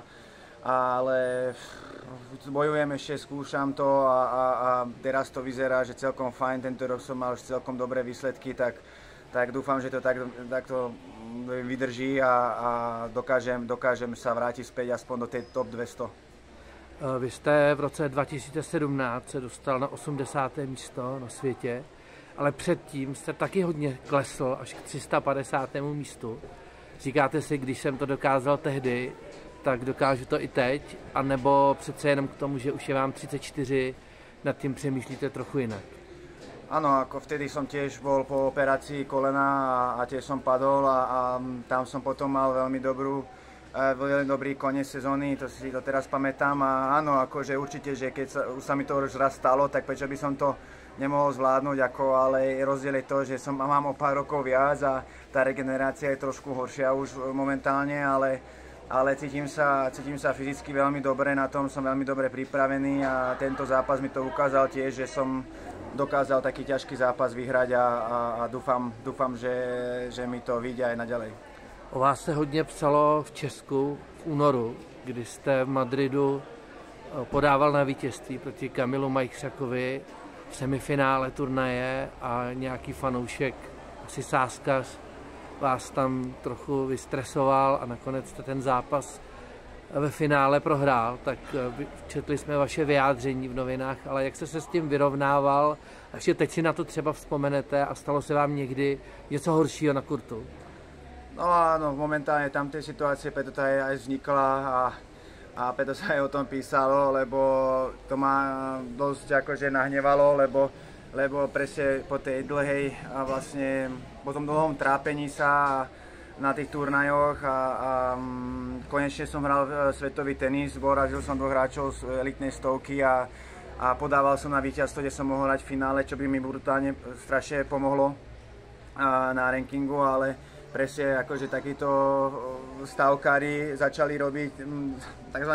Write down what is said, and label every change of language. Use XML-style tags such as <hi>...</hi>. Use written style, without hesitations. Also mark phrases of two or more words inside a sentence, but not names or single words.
<sk>ale bojujem ešte, skúšam to a teraz to vyzerá, že celkom fajn, tento rok som mal už celkom dobré výsledky, tak dúfam, že to takto vydrží a dokážem sa vrátiť späť aspoň do tej top 200.</sk> <cs>Vy jste v roce 2017 se dostal na 80. místo na světě, ale předtím jste taky hodně klesl až k 350. místu. Říkáte si, když jsem to dokázal tehdy, tak dokážu to i teď, anebo přece jenom k tomu, že už je vám 34, nad tím přemýšlíte trochu jinak?</cs> <sk>Áno, ako vtedy som tiež bol po operácii kolena a tiež som padol a tam som potom mal veľmi dobrý koniec sezóny, to si to teraz pamätám a áno, akože určite, že keď už sa mi to už raz stalo, tak prečo by som to nemohol zvládnuť, ale rozdiel je to, že mám o pár rokov viac a tá regenerácia je trošku horšia už momentálne, ale cítim sa fyzicky veľmi dobre, na tom som veľmi dobre pripravený a tento zápas mi to ukázal tiež, že som dokázal taký ťažký zápas vyhrať a dúfam, že mi to vyjde aj naďalej.</sk> <cs>O vás se hodně psalo v Česku v únoru, kdy jste v Madridu podával na vítězství proti Kamilu Majchřakovi v semifinále turnaje a nějaký fanoušek, asi sáskař, vás tam trochu vystresoval a nakonec jste ten zápas ve finále prohrál, tak četli jsme vaše vyjádření v novinách, ale jak jste se s tím vyrovnával, a ještě teď si na to třeba vzpomenete a stalo se vám někdy něco horšího na kurtu?</cs> <sk>No áno, momentálne tam tej situácie, preto to aj vznikla a preto sa aj o tom písalo, lebo to ma dosť akože nahnevalo, lebo presne po tej dlhej a vlastne po tom dlhom trápení sa na tých turnajoch a konečne som hral svetový tenis, porazil som 2 hráčov z elitnej stovky a podával som na víťazstvo, kde som mohol hrať v finále, čo by mi brutálne strašne pomohlo na rankingu, ale presne akože takíto stavkári začali robiť tzv.</sk>